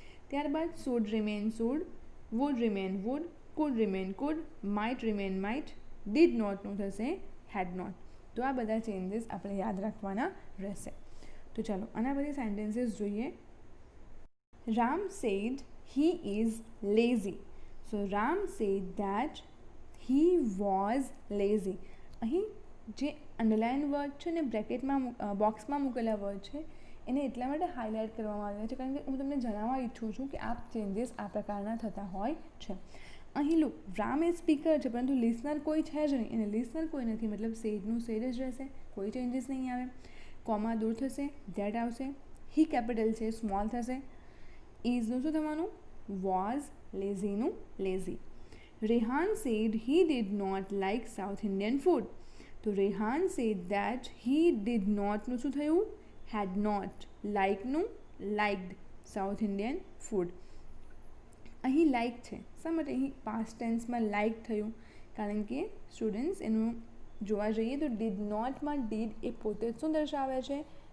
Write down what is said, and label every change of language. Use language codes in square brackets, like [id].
[en] ત્યારબાદ should remain should, would remain would, could remain could, might remain might, did નોટનું થશે had not. [gu] તો આ બધા ચેન્જીસ આપણે યાદ રાખવાના રહેશે. તો ચાલો આના બધી સેન્ટેન્સીસ જોઈએ. Ram sad [en] he is lazy. So Ram said that he was lazy. [gu] અહીં જે અંડરલાઇન વર્ડ છે ને બ્રેકેટમાં બોક્સમાં મૂકેલા વર્ડ છે એને એટલા માટે હાઇલાઇટ કરવામાં આવ્યા છે કારણ કે હું તમને જણાવવા ઈચ્છું છું કે આ ચેન્જીસ આ પ્રકારના થતા હોય છે. અહીં લુક, રામ એ સ્પીકર છે પરંતુ લિસનર કોઈ છે જ નહીં, અને લિસનર કોઈ નથી મતલબ સેડનું સેડ જ રહેશે, કોઈ ચેન્જીસ નહીં આવે. કોમા દૂર થશે, ધેટ આવશે. હી કેપિટલ છે, સ્મોલ થશે. ઇઝનું શું થવાનું? Was. [en] લેઝીનું lazy. Rehan said he did not like South Indian food. તો Rehan said that he did not [gu] નું શું થયું? [en] had not. લાઇકનું liked South Indian food. [gu] અહીં લાઇક છે, શા માટે અહીં પાસ્ટ ટેન્સમાં લાઇક થયું? કારણ કે સ્ટુડન્ટ્સ એનું જોવા જઈએ તો ડીડ નોટમાં ડીડ એ પોતે જ શું દર્શાવે છે?